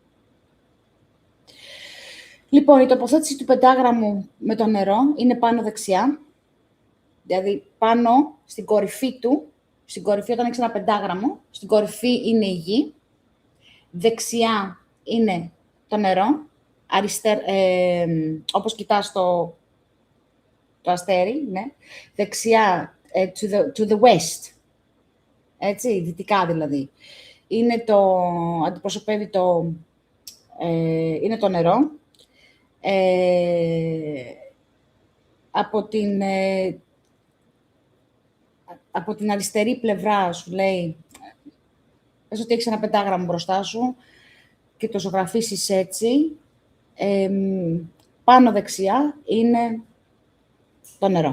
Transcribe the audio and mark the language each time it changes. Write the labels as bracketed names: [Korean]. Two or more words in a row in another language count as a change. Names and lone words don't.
[Greek] Λοιπόν, η τοποθέτηση του πεντάγραμμου με το νερό είναι πάνω δεξιά, δηλαδή πάνω στην κορυφή του, στην κορυφή όταν έχεις ένα πεντάγραμμο, στην κορυφή είναι η γη, δεξιά είναι το νερό, όπως κοιτάς το αστέρι, ναι. Δεξιά, [English] to the west, [Greek] έτσι, δυτικά δηλαδή. Αντιπροσωπεύει είναι το νερό. Από την αριστερή πλευρά σου λέει, πες ότι έχεις ένα πεντάγραμμο μπροστά σου και το ζωγραφίσεις έτσι, πάνω δεξιά είναι το νερό.